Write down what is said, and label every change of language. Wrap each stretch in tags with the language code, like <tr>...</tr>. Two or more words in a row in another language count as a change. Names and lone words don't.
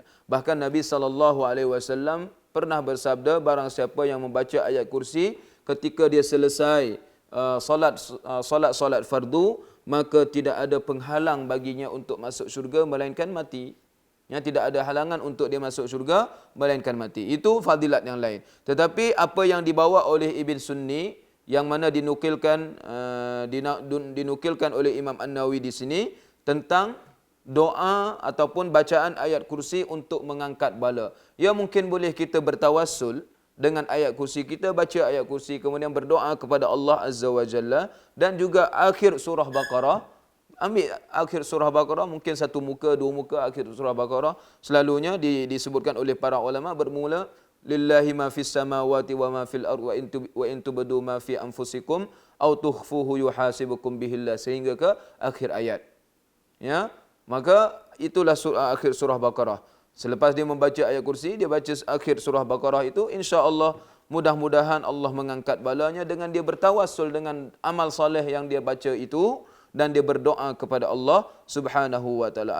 <ms>Bahkan Nabi SAW pernah bersabda, barang siapa yang membaca ayat kursi ketika dia selesai solat fardu, maka tidak ada penghalang baginya untuk masuk syurga melainkan mati. Yang tidak ada halangan untuk dia masuk syurga melainkan mati. Itu fadilat yang lain. Tetapi apa yang dibawa oleh Ibn Sunni, yang mana dinukilkan oleh Imam An-Nawawi di sini tentang doa ataupun bacaan ayat kursi untuk mengangkat bala. Ya, mungkin boleh kita bertawassul dengan ayat kursi, kita baca ayat kursi kemudian berdoa kepada Allah</ms> <ar>عز وجل,</ar> <ms>dan juga akhir surah Baqarah. Ambil akhir surah Baqarah, mungkin satu muka, dua muka akhir surah Baqarah, selalunya disebutkan oleh para ulama bermula</ms> <ar>لله ما في السماوات وما في الأرض وإن تبدوا ما في أنفسكم أو تخفوه يحاسبكم به الله,</ar> <ms>sehingga ke akhir ayat. Ya, maka itulah akhir surah Baqarah. Selepas dia membaca ayat kursi, dia baca akhir surah Baqarah itu,</ms> <ar>إن شاء الله</ar> <ms>mudah-mudahan Allah mengangkat balanya dengan dia bertawassul dengan amal soleh yang dia baca itu, dan dia berdoa kepada Allah</ms> <ar>سبحانه وتعالى.</ar>